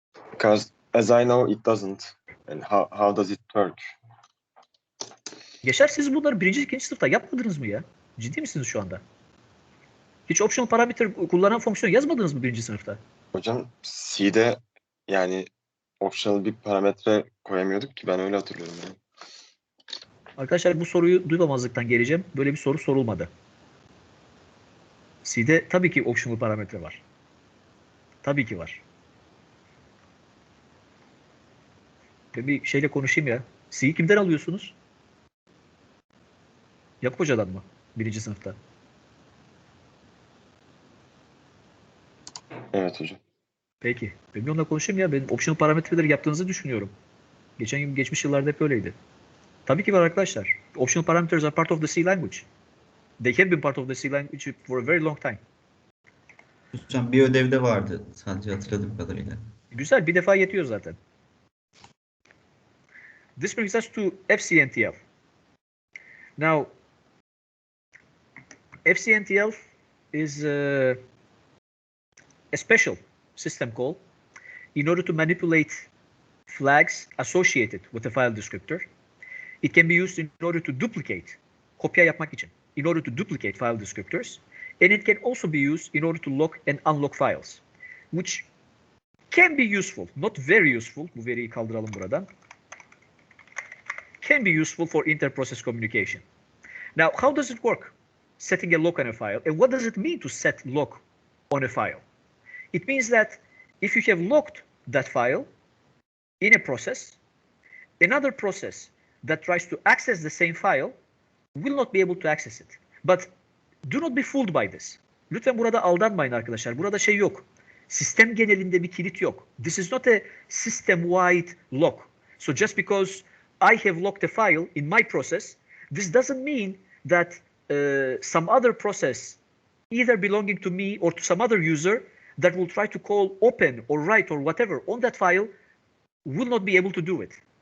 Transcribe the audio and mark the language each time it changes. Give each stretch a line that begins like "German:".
English: Because as I know, it doesn't. And how does it work?
Turkish: Yaşar, siz bunları 1. 2. sınıfta yapmadınız mı ya? Ciddi misiniz şu anda? Hiç optional parameter kullanan fonksiyon yazmadınız mı 1. sınıfta? Hocam C'de yani optional bir parametre koyamıyorduk ki, ben öyle hatırlıyorum yani. Arkadaşlar, bu soruyu duymamazlıktan geleceğim. Böyle bir soru sorulmadı. C'de tabii ki optional parametre var. Tabii ki var. Ben bir şeyle konuşayım ya. C'yi kimden alıyorsunuz? Yakup Hoca'dan mı? 1. sınıfta. Evet hocam. Peki. Ben bir onunla konuşayım ya. Ben optional parametreleri yaptığınızı düşünüyorum. Geçmiş yıllarda hep öyleydi. Tabii ki var arkadaşlar.
English: Optional parameters are part of the C language. They have been part of the C language for a very long time.
Turkish: Hocam bir ödevde vardı sadece hatırladığım kadarıyla. Güzel, bir defa yetiyor zaten.
English: This brings us to FCNTL. Now, FCNTL is a special system call in order to manipulate flags associated with a file descriptor. It can be used in order to duplicate,
Turkish: kopya yapmak için,
English: in order to duplicate file descriptors. And it can also be used in order to lock and unlock files, which can be useful, not very useful.
Turkish: Bu veriyi kaldıralım buradan.
English: Can be useful for inter-process communication. Now, how does it work? Setting a lock on a file, and what does it mean to set lock on a file. It means that if you have locked that file in a process, another process that tries to access the same file will not be able to access it. But do not be fooled by this.
Turkish: Lütfen burada aldanmayın arkadaşlar. Burada şey yok. Sistem genelinde bir kilit yok.
English: This is not a system-wide lock. So just because I have locked a file in my process, this doesn't mean that some other process, either belonging to me or to some other user, that will try to call open or write or whatever on that file will not be able to do it.